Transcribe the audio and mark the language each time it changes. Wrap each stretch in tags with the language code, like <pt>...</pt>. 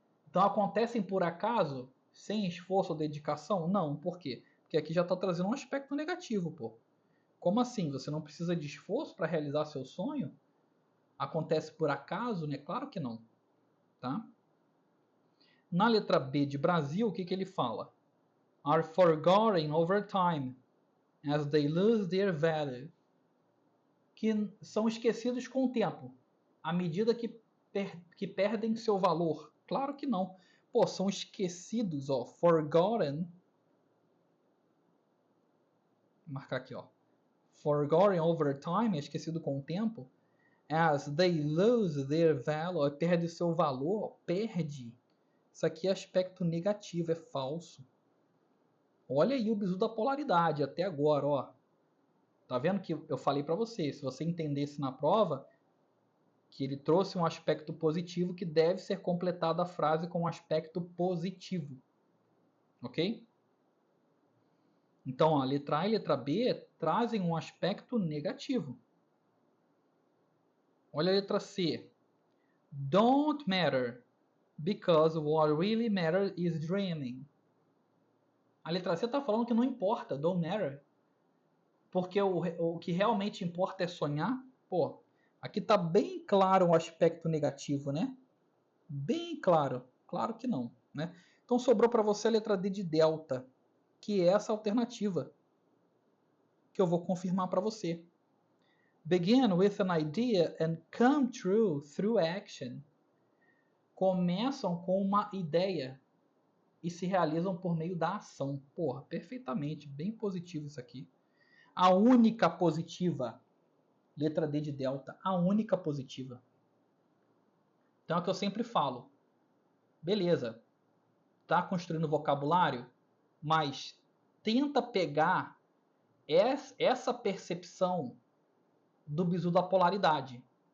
<pt>Então acontecem por acaso, sem esforço ou dedicação? Não, por quê? Porque aqui já está trazendo um aspecto negativo, pô. Como assim? Você não precisa de esforço para realizar seu sonho? Acontece por acaso, né? Claro que não, tá? Na letra B de Brasil, o que ele fala?</pt> <en>Are forgotten over time, as they lose their value.</en> <pt>Que são esquecidos com o tempo, à medida que perdem seu valor. Claro que não. Pô, são esquecidos, ó. Forgotten. Vou marcar aqui, ó.</pt> <en>Forgotten over time,</en> <pt>é esquecido com o tempo.</pt> <en>As they lose their value,</en> <pt>perde seu valor, perde. Isso aqui é aspecto negativo, é falso. Olha aí o bizu da polaridade até agora, ó. Tá vendo que eu falei para você, se você entendesse na prova, que ele trouxe um aspecto positivo que deve ser completada a frase com um aspecto positivo. Ok? Então, a letra A e a letra B trazem um aspecto negativo. Olha a letra C.</pt> <en>Don't matter, because what really matters is dreaming.</en> <pt>A letra C está falando que não importa,</pt> <en>don't matter.</en> <pt>Porque o que realmente importa é sonhar. Pô, aqui está bem claro um aspecto negativo, né? Bem claro. Claro que não, né? Então sobrou para você a letra D de delta, que é essa alternativa que eu vou confirmar para você.</pt> <en>Begin with an idea and come true through action.</en> <pt>Começam com uma ideia e se realizam por meio da ação. Porra, perfeitamente, bem positivo isso aqui. A única positiva, letra D de delta, a única positiva. Então é o que eu sempre falo. Beleza, tá construindo vocabulário, mas tenta pegar essa percepção do bizu da polaridade.</pt>